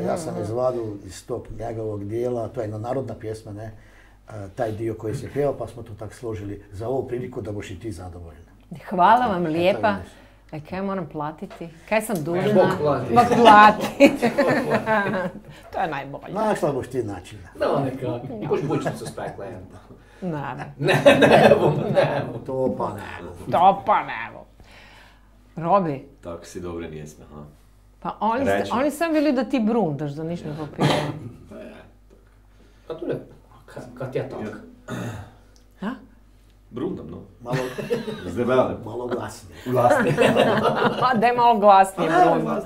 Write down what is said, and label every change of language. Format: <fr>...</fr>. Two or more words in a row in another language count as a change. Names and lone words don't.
<hr>Ja sam izvadio iz tog njegovog dijela, to je jedna narodna pjesma, ne, taj dio koji se pjevao, pa smo to tako složili za ovu priliku da boš i ti zadovoljna. Hvala vam lijepa. Kaj moram platiti? Kaj sam dužna? Bog plati. Bog plati. To je najbolje. Našla boš ti način. Da, nekako. Boš bučnicu spekla. Ne. To pa ne. To pa nevo. Robi, Tako si dobre pjesme, ha? pa Reći. oni sam bili da ti brundaš, da niš ne popijeva. Pa tu je, kad ja tak. Ha? Brundam, no. Malo, Zdebele. malo glasnije. Glasni. Daj malo glasnije brunda.</hr>